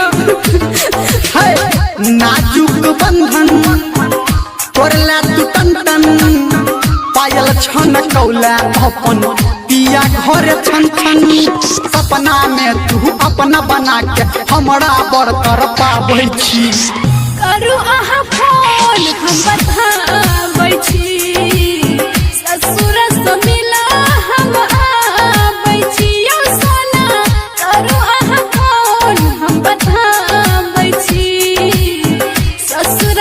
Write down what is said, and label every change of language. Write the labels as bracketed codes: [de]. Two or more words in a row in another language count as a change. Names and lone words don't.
[mai] है नाजुक बंधन तोड़ला तू टन टन पायल छन कौला अपन पिया घर छन छन सपना में तू अपना बना के हमरा बड़ कर पाबै छी करू अहाँ फोन हम बताबै छी ससुर से मिला हम आबै छी यौ सोना करू अहाँ फोन हम बताबै छी ससुर